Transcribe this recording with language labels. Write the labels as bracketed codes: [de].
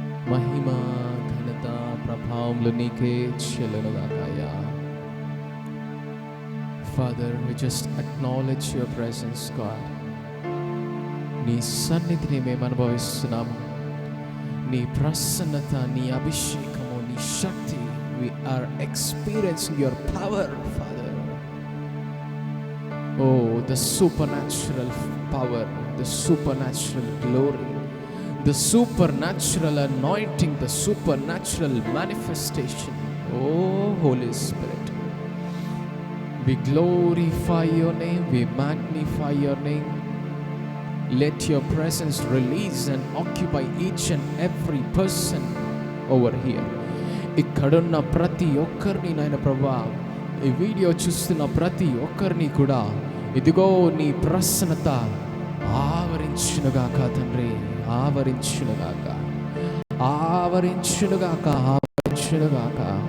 [te] మహిమ ఘనత ప్రభావములు నీకే చెల్లునుగాకయ్యా. [en] Father, we just acknowledge your presence, God. [te] నీ సన్నిధిని మేము అనుభవిస్తున్నాము. నీ ప్రసన్నత, నీ అభిషేకము, నీ శక్తి. [en] We are experiencing your power, Father. Oh, the supernatural power, the supernatural glory, the supernatural anointing, the supernatural manifestation. Oh, Holy Spirit, we glorify your name, we magnify your name. Let your presence release and occupy each and every person over here. [te] ఇక్కడున్న ప్రతి ఒక్కరిని నాయన ప్రభువా, ఈ video చూస్తున్న ప్రతి ఒక్కరిని కూడా ఇదిగో నీ ప్రసన్నత ఆవరించునుగాక తండ్రి, ఆవరించునుగాక, ఆవరించునుగాక, ఆవరించునుగాక.